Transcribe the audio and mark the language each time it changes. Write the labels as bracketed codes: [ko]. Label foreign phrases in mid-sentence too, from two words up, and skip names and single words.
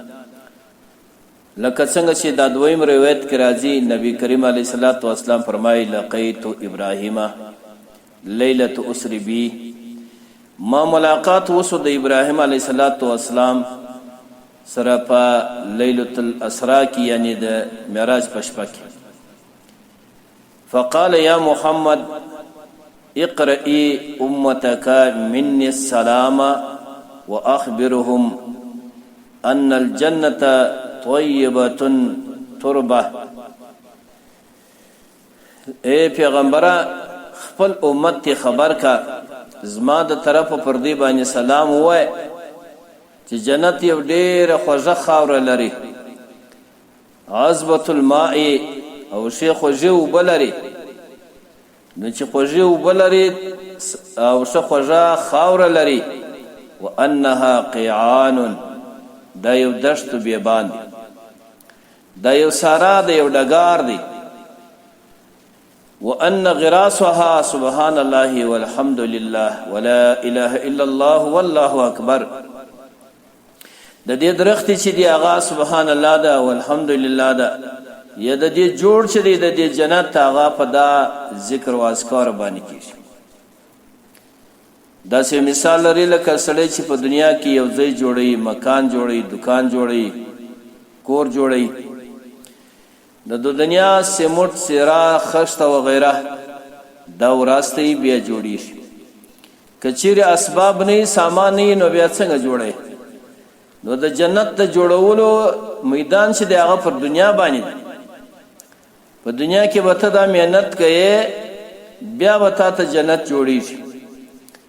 [ps] لکه څنګه چې دا دویم روایت کې راځي، نبی کریم [ar] علیه الصلاۃ والسلام [ps] فرمایي [ar] لقیت ابراهیم لیلۃ اسری بی، [ps] ما ملاقات وسو د ابراهیم [ar] علیه الصلاۃ والسلام [ps] سره په [ar] لیلۃ الاسراء [ps] کې، یعنی د معراج په شپه کې. [ar] فقال یا محمد اقرئ امتک مني السلام واخبرهم ان الجنه طيبه تربه. [ps] اے پیغمبره خپل امت ته خبر کا، زما د طرف پر دی باندې سلام وای چې جنت یو ډېر خوږه خاور لري، [ar] عذبه الماء [ps] او شیخ خوږه وبلري. نو چې خوږه وبلري او څه خوږه خاور لري، [ar] وانها قيعان [ps] دا یو دشت بیابان دی، دا یو سارا دا یو ډګار دی. [ar] وان غراسها سبحان الله والحمد لله ولا اله الا الله والله اکبر. [ps] د دې درخت چې دی هغه [ar] سبحان الله [ps] دا [ar] والحمد لله [ps] دا، یا د دې جوړ چې دی د دې جنت هغه په دا ذکر او اذکار باندې کیږي. دا سه مثال لري لکه سړی چې په دنیا کې یو ځای جوړي، مکان جوړي، دکان جوړي، کور جوړي، د دنیا سیمټ سیرا خشت و غیره دا وراسته بیا جوړي. کچیر اسباب نه سامان نه نو بیا څنګه جوړي؟ نو د جنت ته جوړولو میدان چې دی هغه پر دنیا باندې، په دنیا کې به ته دا مهنت کوي، بیا به تا ته جنت جوړیږي.